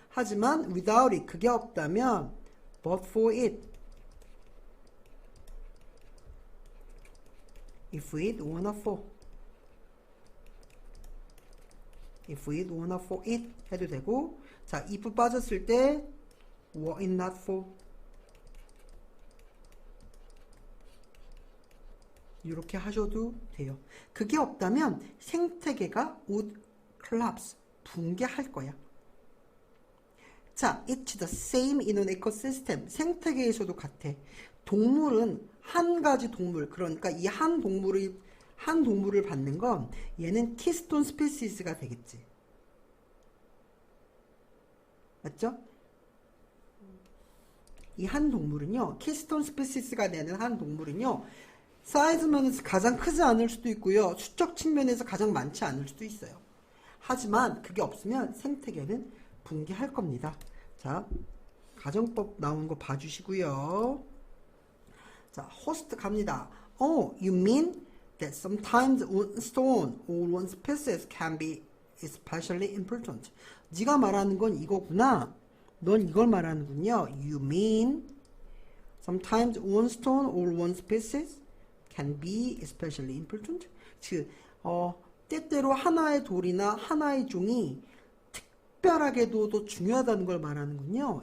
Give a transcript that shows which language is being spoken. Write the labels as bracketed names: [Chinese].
[Korean] 하지만 [English] without it, [Korean] 그게 없다면 [English] but for it, if it were not for, if it were not for it 해도 되고, 자, if 빠졌을 때 were it not for [Korean] 이렇게 하셔도 돼요. 그게 없다면 생태계가 [English] would collapse, [Korean] 붕괴할 거야. [English] 자, it's the same in an ecosystem. [Korean] 생태계에서도 같아. 동물은 한 가지 동물, 그러니까 이 한 동물을 받는 건 얘는 키스톤 스피시스가 되겠지. 맞죠? 이 한 동물은요, 키스톤 스피시스가 되는 한 동물은요, 사이즈 면에서 가장 크지 않을 수도 있고요. 수적 측면에서 가장 많지 않을 수도 있어요. 하지만 그게 없으면 생태계는 붕괴할 겁니다. 자, 가정법 나오는 거 봐주시고요. 자, 호스트 갑니다. [English] Oh, you mean that sometimes one stone or one species can be especially important. [Korean] 네가 말하는 건 이거구나. 넌 이걸 말하는군요. [English] You mean sometimes one stone or one species can be especially important. [Korean] 즉, 때때로 하나의 돌이나 하나의 종이 특별하게도 더 중요하다는 걸 말하는군요.